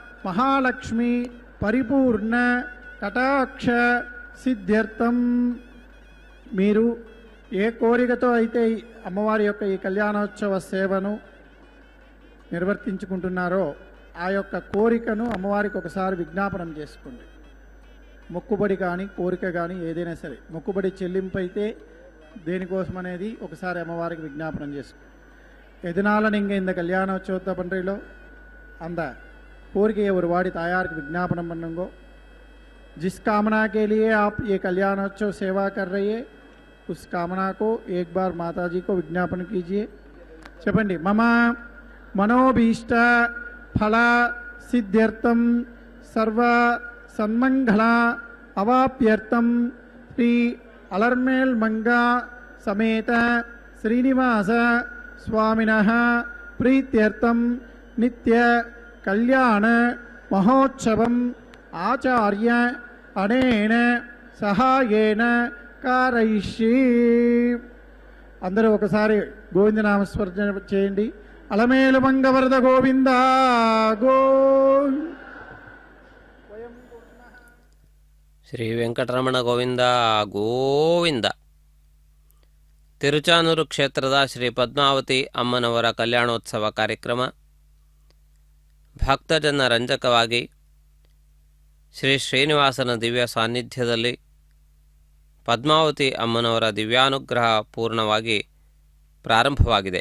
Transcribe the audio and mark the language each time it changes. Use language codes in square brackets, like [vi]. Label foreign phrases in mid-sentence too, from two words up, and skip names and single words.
[te] మహాలక్ష్మి పరిపూర్ణ కటాక్ష సిద్ధ్యర్థం మీరు ఏ కోరికతో అయితే ఈ అమ్మవారి యొక్క ఈ కళ్యాణోత్సవ సేవను నిర్వర్తించుకుంటున్నారో ఆ యొక్క కోరికను అమ్మవారికి ఒకసారి విజ్ఞాపనం చేసుకోండి. మొక్కుబడి కానీ కోరిక కానీ ఏదైనా సరే, మొక్కుబడి చెల్లింపు అయితే దేనికోసం అనేది ఒకసారి అమ్మవారికి విజ్ఞాపనం చేసుకోండి. [ta] எதனால நீங்கள் இந்த கல்யாணோற்சவத்தை பண்ணுறீங்களோ அந்த கோரிக்கையை ஒரு வாடி தாயாருக்கு விज्ञापனம் பண்ணுங்கோ. [hi] जिस कामना के लिए आप ये कल्याणोत्सव सेवा कर रही है उस कामना को एक बार माता जी को विज्ञापन कीजिए. [te] చెప్పండి. [sa] मम मनोभीष्ट फल सिद्ध्यर्थम सर्व सन्मंगल अवाप्यर्थम श्री अलर्मेल मंगा समेत श्रीनिवास स्वामिनः प्रीत्यर्थम नित्य कल्याण महोत्सवम आचार्य अनेन सहायेन कारयिष्ये. [te] అందరూ ఒకసారి గోవింద నామస్మరణ చేయండి. అలమేలు మంగవరద గోవింద గో. [kn] ಶ್ರೀ ವೆಂಕಟರಮಣ ಗೋವಿಂದ ಗೋವಿಂದ. ತಿರುಚಾನೂರು ಕ್ಷೇತ್ರದ ಶ್ರೀ ಪದ್ಮಾವತಿ ಅಮ್ಮನವರ ಕಲ್ಯಾಣೋತ್ಸವ ಕಾರ್ಯಕ್ರಮ ಭಕ್ತಜನ ರಂಜಕವಾಗಿ ಶ್ರೀ ಶ್ರೀನಿವಾಸನ ದಿವ್ಯ ಸಾನ್ನಿಧ್ಯದಲ್ಲಿ ಪದ್ಮಾವತಿ ಅಮ್ಮನವರ ದಿವ್ಯಾನುಗ್ರಹ ಪೂರ್ಣವಾಗಿ ಪ್ರಾರಂಭವಾಗಿದೆ.